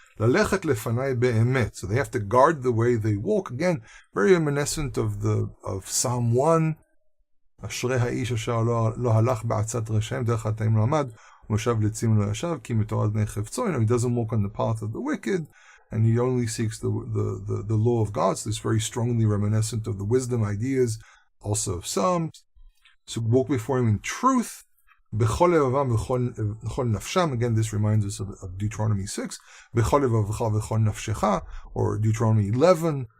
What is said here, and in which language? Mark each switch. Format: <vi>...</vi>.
<he>Lalechet lefanai be'emet.</he> <en>So they have to guard the way they walk. Again, very reminiscent of Psalm 1.</en> <he>אשרי האיש אשר לא הלך בעצת רשעים דרך חטאים לא עמד ומושב לצים לא ישב כי מתורת בני חפצו.</he> <en>He doesn't walk on the path of the wicked, and he only seeks the law of God. So this is very strongly reminiscent of the wisdom ideas also of Psalms. So walk before him in truth.</en> <he>B'chol levavam v'chol nafsham.</he> <en>Again, this reminds us of Deuteronomy 6.</en> <he>B'chol levavcha v'chol nafshecha,</he> <en>or Deuteronomy 11.</en>